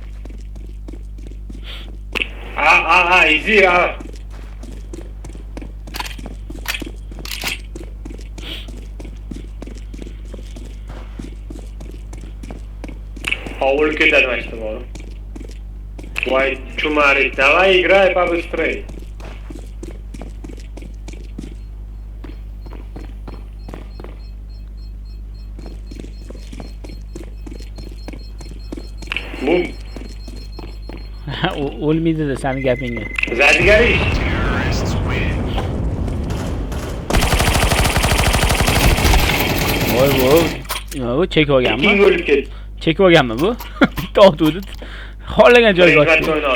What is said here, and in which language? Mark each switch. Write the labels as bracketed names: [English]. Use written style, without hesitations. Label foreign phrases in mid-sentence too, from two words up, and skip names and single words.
[Uzbek] Easy. O'lib ketadi mashina bor. Voy, chumari, [Russian] давай играй побыстрей. [Uzbek] Bum. O'lmaydi-da seni gapingga. Zadigari. Voy, bu chekib olganmi? Kim o'lib ketdi? Chekib olganmi bu? Bitta otuvdi. Xohlagan joyga otdi.